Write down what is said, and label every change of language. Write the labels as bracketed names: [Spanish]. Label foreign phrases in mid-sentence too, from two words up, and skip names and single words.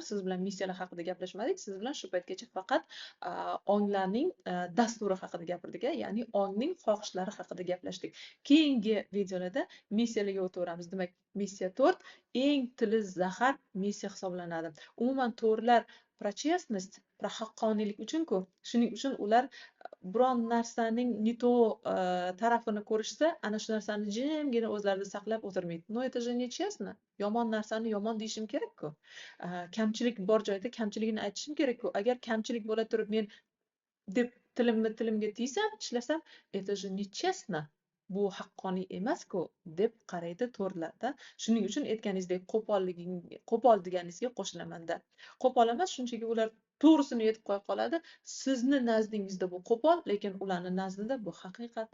[Uzbek] Siz bilan missiyalar haqida gaplashmadik. Siz bilan shu paytgacha faqat onglarning dasturi haqida gapirdik, ya'ni ongning xohishlari haqida gaplashdik. Keyingi videolarda missiyalarga o'taveramiz. Demak, missiya 4 eng tili zahar missiya hisoblanadi. Umuman to'g'rilar [Russian] про честность, [Uzbek] про haqqoniylik uchun-ku. Shuning uchun ular biron narsaning [Russian] не то [Uzbek] tarafini ko'rishsa, ana shu narsani jimgina o'zlarida saqlab o'tirmaydi. [Russian] No, это же nechестно. [Uzbek] Yomon narsani yomon deyishim kerak-ku. Kamchilik bor joyda kamchiligini aytishim kerak-ku. Agar kamchilik bo'la turib men deb tilimga tiysam, ishlasam, [Russian] это же nechестно. [Uzbek] Bu haqqoniy emas-ku deb qaraydi to'g'rilarda. Shuning uchun aytganingizdek qo'pol deganingizga qo'shilamanda. Qo'pol emas, shunchaki ular to'g'risini aytib qo'ya qoladi. Sizni nazdingizda bu qo'pol, lekin ularning nazdida bu haqiqat.